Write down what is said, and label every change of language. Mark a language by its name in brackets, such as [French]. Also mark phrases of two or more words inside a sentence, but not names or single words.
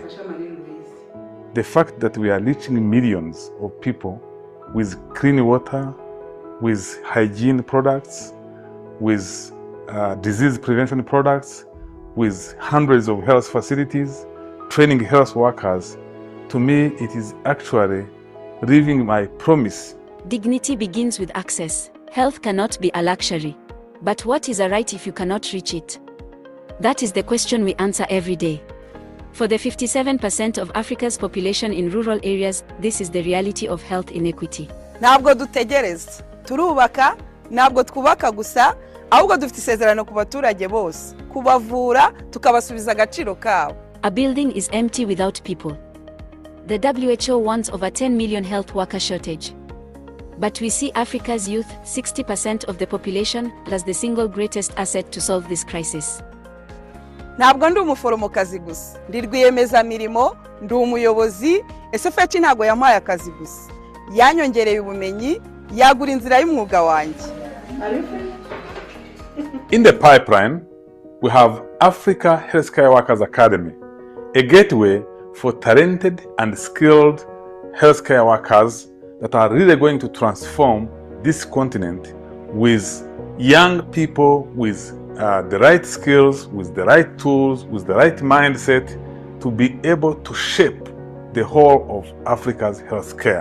[English] The fact that we are reaching millions of people with clean water, with hygiene products, with disease prevention products, with hundreds of health facilities, training health workers, to me it is actually living my promise. Dignity begins with access. Health cannot be a luxury. But what is a right if you cannot reach it? That is the question we answer every day. For the 57% of Africa's population in rural areas, this is the reality of health inequity. [Kinyarwanda] Ntabwo dutegereza, turubaka, ntabwo twubaka gusa, ahubwo dufite isezerano ku baturage bose, kubavura tukabasubiza agaciro kabo. [English] A building is empty without people. The WHO warns of a 10 million health worker shortage. But we see Africa's youth, 60% of the population, as the single greatest asset to solve this crisis. [Kinyarwanda] Ntabwo ndi umuforomokazi gusa, ndi rwiyemezamirimo, ndi umuyobozi, SFH ntabwo yampaye akazi gusa. Yanyongereye ubumenyi, yagura inzira y'umwuga wanjye. [English] In the pipeline, we have Africa Healthcare Workers Academy, a gateway for talented and skilled healthcare workers that are really going to transform this continent with young people with the right skills, with the right tools, with the right mindset to be able to shape the whole of Africa's healthcare.